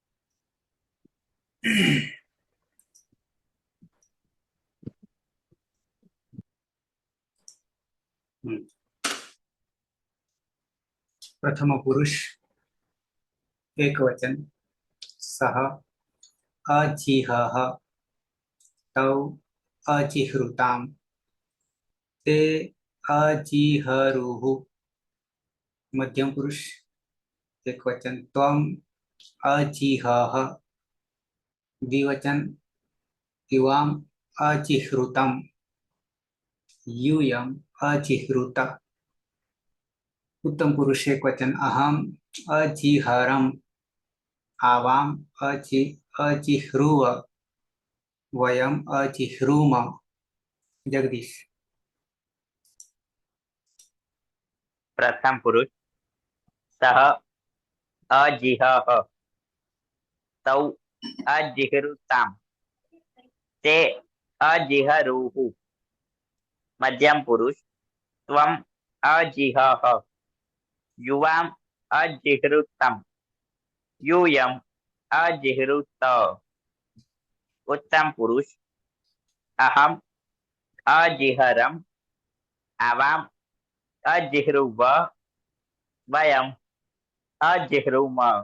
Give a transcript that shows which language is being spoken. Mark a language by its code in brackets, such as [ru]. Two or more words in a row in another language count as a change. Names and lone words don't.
[sa] પ્રથમ પુરુષ એક વચન સહ અજીહ તૌ અજીહૃતામ તે અજીહરુઃ. મધ્યમ પુરુષ એક વચન ત્વમ અજીહઃ. દ્વિવચન યુવામ અજીહૃતમ यूयम अजिहृत. उत्तम पुरुष एक वचन अहम अजिहरम आवाम अजिह्रुव वयम अजिह्रुम. जगदीश પ્રથમ પુરુષ સહ અજીહઃ તૌ અજીહૃતામ તે અજીહરુઃ. મધ્યમ પુરુષ त्वम् अजिहः युवाम् अजिहृतम् यूयम् अजिहृत उत्तम पुरुष अहम् अजिहरम् आवाम् अजिह्रुव वयम् अजिह्रुम।